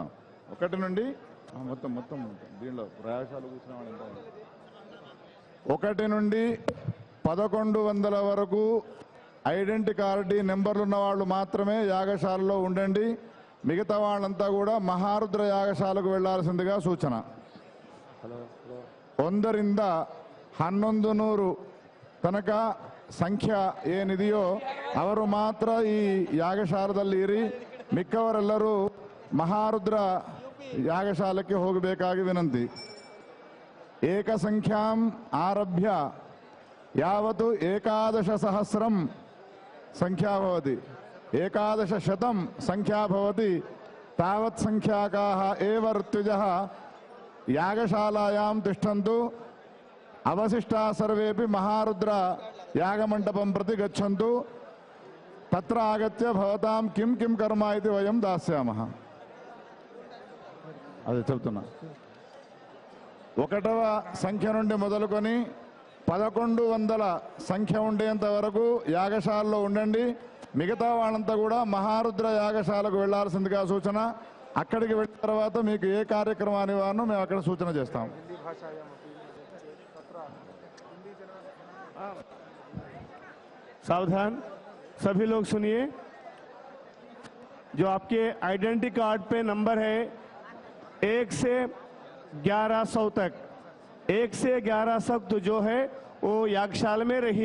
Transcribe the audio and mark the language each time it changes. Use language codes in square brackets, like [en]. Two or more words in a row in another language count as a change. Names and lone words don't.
[te] 1 నుండి మొత్తం దీనిలో ప్రయాసాలు కూర్చున్న వాళ్ళు 1 నుండి 1100 వరకు ఐడెంటిటీ కార్డు నెంబర్లు ఉన్న వాళ్ళు మాత్రమే యాగశాలలో ఉండండి. మిగతా వాళ్ళంతా కూడా మహారుద్ర యాగశాలకు వెళ్లాల్సిందిగా సూచన. [kn] 1 ರಿಂದ 1100 ತನಕ ಸಂಖ್ಯೆ ಏನಿದೆಯೋ ಅವರು ಮಾತ್ರ ಈ ಯಾಗಶಾಲದಲ್ಲಿ ಇರಿ. ಮಿಕ್ಕವರೆಲ್ಲರೂ ಮಹಾರುದ್ರ ಯಾಗಶಾಲಕ್ಕೆ ಹೋಗಬೇಕಾಗಿ ವಿನಂತಿ. [sa] ಏಕಸಂಖ್ಯಾಂ ಆರಭ್ಯ ಯಾವತ್ತು 11,000 ಸಂಖ್ಯಾ ಭವತಿ, 11,000 ಸಂಖ್ಯಾ ಭವತಿ, ತಾವತ್ ಸಂಖ್ಯಾಕಾಃ ಏವ ಋತ್ವಿಜಃ ಯಾಗಶಾಲಾಯಾಂ ತಿಷ್ಠಂತು. ಅವಶಿಷ್ಟಾ ಸರ್ವೇಪಿ ಮಹಾರುದ್ರ ಯಾಗಮಂಟಪಂ ಪ್ರತಿ ಗಚ್ಚಂತು. ತತ್ರ ಆಗತ್ಯ ಭವತಾಂ ಕಿಂ ಕಿಂ ಕರ್ಮ ಇತಿ ವಯಂ ದಾಸ್ಯಾಮಃ. [te] అదే చెప్తున్నా. 1వ సంఖ్య నుండి మొదలుకొని 1100 సంఖ్య ఉండేంత వరకు యాగశాలలో ఉండండి. మిగతా వాళ్ళంతా కూడా మహారుద్ర యాగశాలకు వెళ్లాల్సిందిగా సూచన. అక్కడికి వెళ్ళిన తర్వాత మీకు ఏ కార్యక్రమాన్ని వారో మేము అక్కడ సూచన చేస్తాం. [hi] सावधान सभी लोग सुनिए. जो आपके आइडेंटिटी कार्ड पे नंबर है 1 से 1100 तक, 1 से 1100 तक तो जो है वो यागशाला में रहिए.